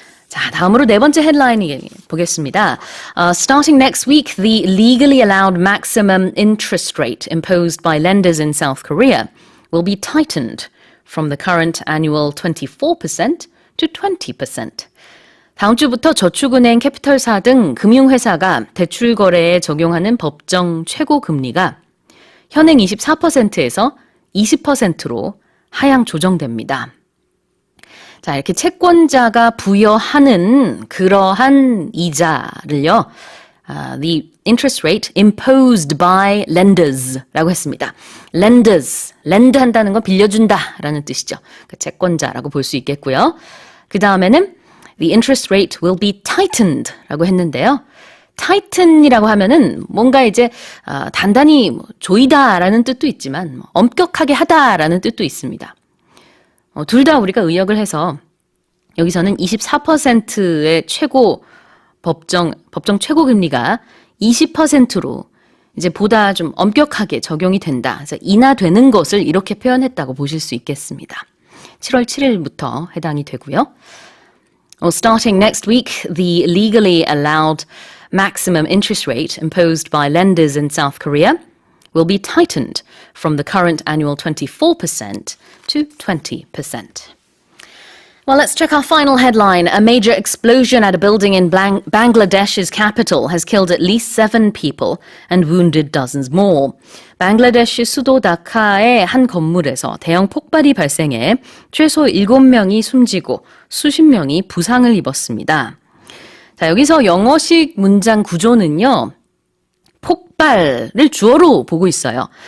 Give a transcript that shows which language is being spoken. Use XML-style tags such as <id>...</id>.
<ko>자, 다음으로 네 번째 헤드라인 보겠습니다.</ko> <en>Starting next week, the legally allowed maximum interest rate imposed by lenders in South Korea will be tightened from the current annual 24% to 20%.</en> <ko>다음 주부터 저축은행, 캐피털사 등 금융회사가 대출 거래에 적용하는 법정 최고 금리가 현행 24%에서 20%로 하향 조정됩니다. 자, 이렇게 채권자가 부여하는 그러한 이자를요,</ko> <en>the interest rate imposed by lenders</en> <ko>라고 했습니다. lenders, lend 한다는 건 빌려준다라는 뜻이죠. 그러니까 채권자라고 볼 수 있겠고요. 그 다음에는</ko> <en>the interest rate will be tightened</en> <ko>라고 했는데요. tighten이라고 하면은 뭔가 이제 단단히 조이다라는 뜻도 있지만 엄격하게 하다라는 뜻도 있습니다. 둘 다 우리가 의역을 해서 여기서는 24%의 최고 법정 최고 금리가 20%로 이제 보다 좀 엄격하게 적용이 된다. 그래서 인하되는 것을 이렇게 표현했다고 보실 수 있겠습니다. 7월 7일부터 해당이 되고요.</ko> <en>Starting next week, the legally allowed maximum interest rate imposed by lenders in South Korea will be tightened from the current annual 24% to 20%. Well, let's check our final headline. A major explosion at a building in Bangladesh's capital has killed at least 7 people and wounded dozens more.</en> <ko>방글라데시 수도 다카의 한 건물에서 대형 폭발이 발생해 최소 7명이 숨지고 수십 명이 부상을 입었습니다. 자, 여기서 영어식 문장 구조는요, 폭발을 주어로 보고 있어요.</ko>